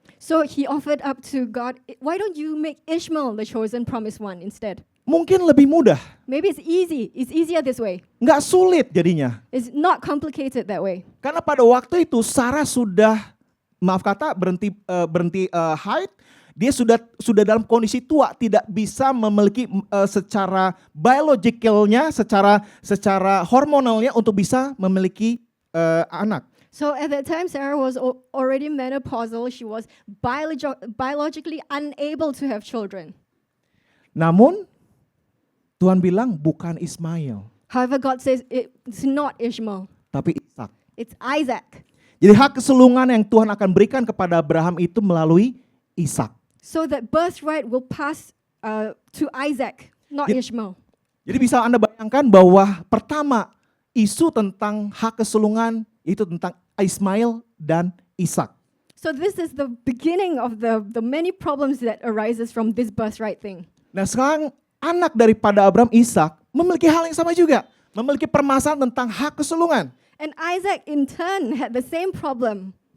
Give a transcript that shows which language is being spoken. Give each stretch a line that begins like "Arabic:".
English: So he offered up to God, why don't you make Ishmael the chosen promised one instead?
Indonesian: Mungkin lebih mudah.
English: Maybe it's easy. It's easier this way.
Indonesian: Nggak sulit jadinya.
English: It's not complicated that way.
Indonesian: Karena pada waktu itu Sarah sudah, maaf kata, berhenti haid. Dia sudah dalam kondisi tua, tidak bisa memiliki secara biologicalnya, secara hormonalnya untuk bisa memiliki anak.
English: So at that time, Sarah was already menopausal. She was biologically unable to have children.
Indonesian: Namun Tuhan bilang bukan Ismail,
English: However, God says it's not Ishmael.
Indonesian: tapi Ishak.
English: It's Isaac.
Indonesian: Jadi hak kesulungan yang Tuhan akan berikan kepada Abraham itu melalui Ishak.
English: So that birthright will pass to Isaac, not Ishmael.
Indonesian: Jadi bisa Anda bayangkan bahwa pertama isu tentang hak kesulungan itu tentang Ismail dan Ishak.
English: So this is the beginning of the many problems that arises from this birthright thing.
Indonesian: Nah sekarang anak daripada Abraham, Ishak, memiliki hal yang sama juga. Memiliki permasalahan tentang hak kesulungan.
English: And Isaac in turn had the same problem.